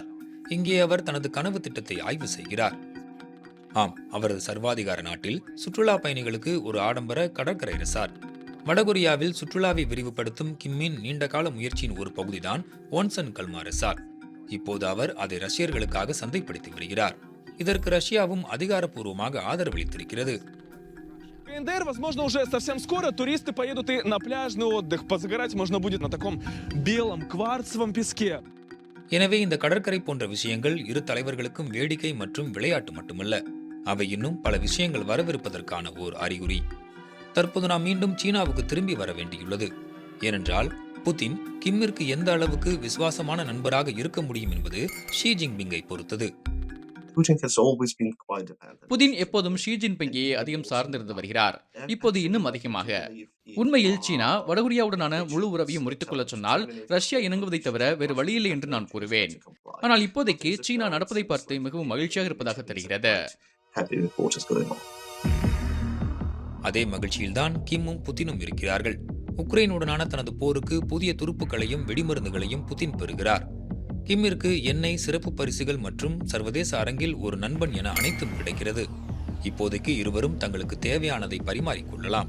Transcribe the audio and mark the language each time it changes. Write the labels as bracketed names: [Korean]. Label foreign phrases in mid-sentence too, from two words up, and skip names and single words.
[Tamil] இங்கே அவர் தனது கனவு திட்டத்தை ஆய்வு செய்கிறார். ஆம், அவரது சர்வாதிகார நாட்டில் சுற்றுலா பயணிகளுக்கு ஒரு ஆடம்பர கடற்கரை ரெசார்ட். வடகொரியாவில் சுற்றுலாவை விரிவுபடுத்தும் கிம்மின் நீண்டகால முயற்சியின் ஒரு பகுதிதான் ஓன்சன் கல்மா ரெசார்ட். இப்போது அவர் அதை ரஷ்யர்களுக்காக சந்தைப்படுத்தி வருகிறார். இதற்கு ரஷ்யாவும் அதிகாரப்பூர்வமாக ஆதரவளித்திருக்கிறது. [Russian] КНДР, возможно, уже совсем скоро туристы поедут и на пляжный отдых. Позагорать можно будет на таком белом кварцевом песке. [Tamil] எனவே இந்த கடற்கரை போன்ற விஷயங்கள் இரு தலைவர்களுக்கும் வேடிக்கை மற்றும் விளையாட்டு மட்டுமல்ல, அவை இன்னும் பல விஷயங்கள் வரவிருப்பதற்கான ஓர் அறிகுறி. தற்போது நாம் மீண்டும் சீனாவுக்கு திரும்பி வர வேண்டியுள்ளது. ஏனென்றால் புதின் கிம்மிற்கு எந்த அளவுக்கு விசுவாசமான நண்பராக இருக்க முடியும் என்பது ஷி ஜின்பிங்கை பொறுத்தது. [English] Putin has always been quite dependent. [Tamil] புதின் எப்போதும் ஷி ஜின்பிங்கையே அதிகம் சார்ந்திருந்து வருகிறார். இப்போது இன்னும் அதிகமாக. உண்மையில் சீனா வடகொரியாவுடனான முழு உறவையும் முறித்துக் கொள்ள சொன்னால் ரஷ்யா இணங்குவதை தவிர வேறு வழியில்லை என்று நான் கூறுவேன். ஆனால் இப்போதைக்கு சீனா நடப்பதை பார்த்து மிகவும் மகிழ்ச்சியாக இருப்பதாக தெரிகிறது. [English] Happy report is going on. [Tamil] அதே மகிழ்ச்சியில்தான் கிம்மும் புதினும் இருக்கிறார்கள். உக்ரைனுடனான தனது போருக்கு புதிய துருப்புக்களையும் வெடிமருந்துகளையும் புதின் பெறுகிறார். கிம்மிற்கு எண்ணெய், சிறப்பு பரிசுகள் மற்றும் சர்வதேச அரங்கில் ஒரு நண்பன் என அனைத்தும் கிடைக்கிறது. இப்போதைக்கு இருவரும் தங்களுக்கு தேவையானதை பரிமாறிக்கொள்ளலாம்.